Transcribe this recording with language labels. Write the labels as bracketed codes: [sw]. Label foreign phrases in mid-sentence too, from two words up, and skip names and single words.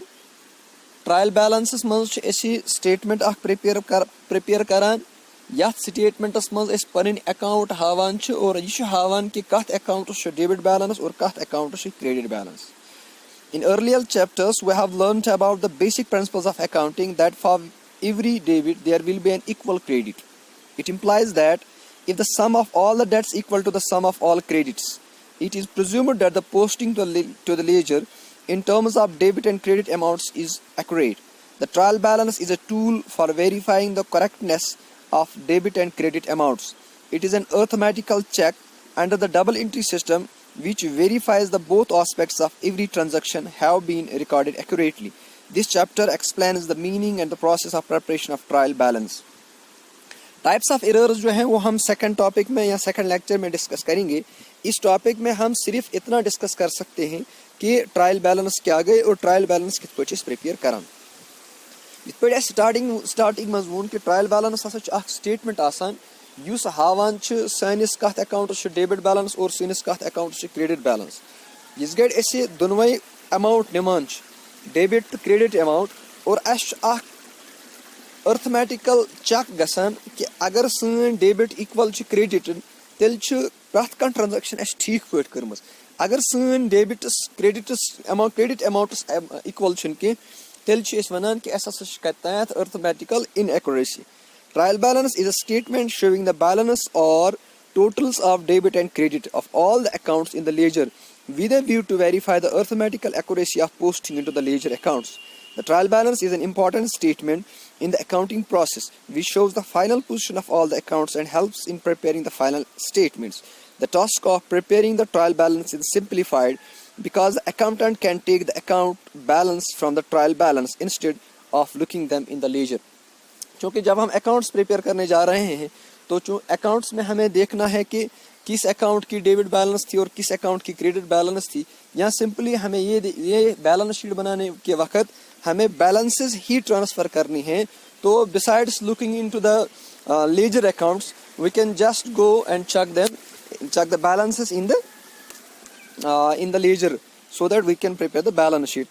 [en] trial balance [ks] मज स्टेटमेंट प्रिपेयर करान यथ स्टेटमेंटस मज पन अकाउंट हावान और यह हावान कि कत [en] account debit balance [ks] और कत [en] account credit balance. In earlier chapters, we have learned about the basic principles of accounting that for every debit there will be an equal credit. It implies that if the sum of all the debts equal to the sum of all credits, it is presumed that the posting to the ledger in terms of debit and credit amounts is accurate. The trial balance is a tool for verifying the correctness of debit and credit amounts. It is an arithmetical check under the double entry system which verifies the both aspects of every transaction have been recorded accurately. This chapter explains the meaning and the process of preparation of trial balance. Types of errors [hi] जो हैं वो हम [en] second topic [hi] में या [en] second lecture [hi] में डिस्कस करेंगे। इस टॉपिक में हम सिर्फ इतना डिस्कस कर सकते हैं कि [en] trial balance [hi] क्या गए और ट्रायल बैलेंस [ks] कित पट [hi] प्रिपेयर करान। [ks] इत पे स्टार्टिंग मज वोन कि [en] trial balance [ks] हसा स्टेटमेंट आसान युस हावान सानिस कत [en] account debit balance [ks] और सानिस कत [en] account credit balance. [ks] इस गड़े दोनवे अमाउंट निमान डेबिट तो [en] credit amount [ks] और [en] arithmetical check [ks] गसान कि अगर सन [en] debit equal credit [ks] तेल प्रथ कह ट्रांजेक्शन ठीक पे कर्म। अगर सन डेबिटस [en] credit amounts equal [ks] तेल वनान कि तैथ [en] arithmetical inaccuracy. Trial balance is a statement showing the balance or totals of debit and credit of all the accounts in the ledger with a view to verify the arithmetical accuracy of posting into the ledger accounts. The trial balance is an important statement in the accounting process which shows the final position of all the accounts and helps in preparing the final statements. The task of preparing the trial balance is simplified because the accountant can take the account balance from the trial balance instead of looking them in the ledger. [hi] क्योंकि जब हम अकाउंट्स प्रिपेयर करने जा रहे हैं तो अकाउंट्स में हमें देखना है कि किस अकाउंट की [en] debit balance [hi] थी और किस अकाउंट की [en] credit balance [hi] थी। या सिंपली हमें ये [en] balance sheet [hi] बनाने के वक्त हमें बैलेंसेस ही ट्रांसफ़र करनी है। तो [en] besides looking into the ledger accounts we can just go and check the balances in the ledger so that we can prepare the balance sheet.